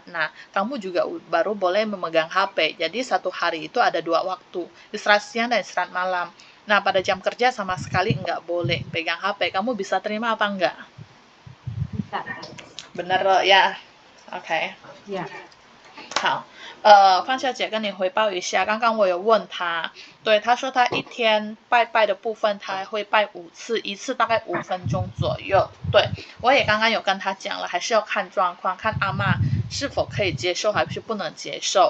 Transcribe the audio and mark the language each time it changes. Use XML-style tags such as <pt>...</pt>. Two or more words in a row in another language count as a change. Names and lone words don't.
<id>Nah kamu juga baru boleh memegang HP. Jadi 1 hari itu ada 2 waktu, istirahat siang dan istirahat malam. Nah pada jam kerja sama sekali nggak boleh pegang HP. Kamu bisa terima apa enggak? Bisa. Bener loh ya. OK。 Ya.</id> <zh>好，范小姐跟你回报一下，刚刚我有问她，对，她说她一天拜拜的部分，她会拜5次，一次大概5分钟左右。对，我也刚刚有跟她讲了，还是要看状况，看阿嬷是否可以接受，还是不能接受。</zh>